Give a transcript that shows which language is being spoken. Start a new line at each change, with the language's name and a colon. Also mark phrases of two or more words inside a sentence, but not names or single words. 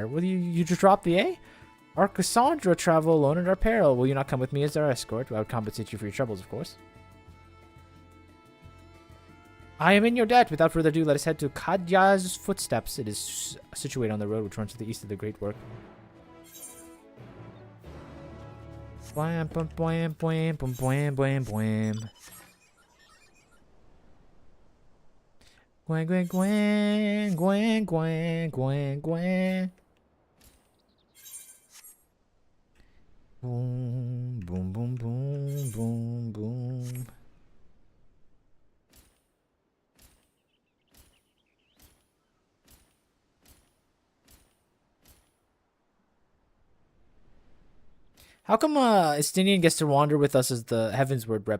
English: Will you just drop the A? Arcassandra travel alone at our peril. Will you not come with me as our escort? I would compensate you for your troubles, of course. I am in your debt. Without further ado, let us head to Kadya's footsteps. It is situated on the road which runs to the east of the Great Work. Bwam, bwam, bwam, bwam, bwam, bwam, bwam, bwam. Gwen, gwen, gwen, gwen, gwen, gwen, gwen. Boom, boom, boom, boom, boom, boom. How come Estinian gets to wander with us as the Heavensward rep?